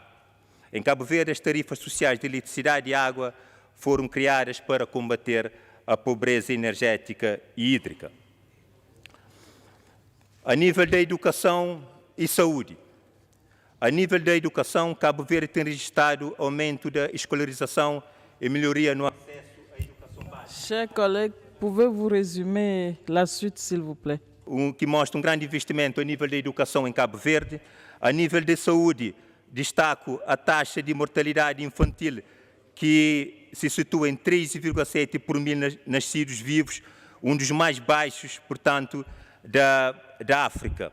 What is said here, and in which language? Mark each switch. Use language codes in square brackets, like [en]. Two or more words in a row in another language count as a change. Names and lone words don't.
[pt] Em Cabo Verde, as tarifas sociais de eletricidade e água foram criadas para combater a pobreza energética e hídrica. A nível da educação e saúde. A nível da educação, Cabo Verde tem registrado aumento da escolarização et melhoria no acesso à éducation básica. [fr] Chers collègues, pouvez-vous résumer la suite, s'il vous plaît? [pt] Que mostra grande investimento a nível da educação em Cabo Verde. A nível de saúde, destaco a taxa de mortalidade infantil, que se situa em 3,7 por mil nascidos vivos, um dos mais baixos, portanto, da África.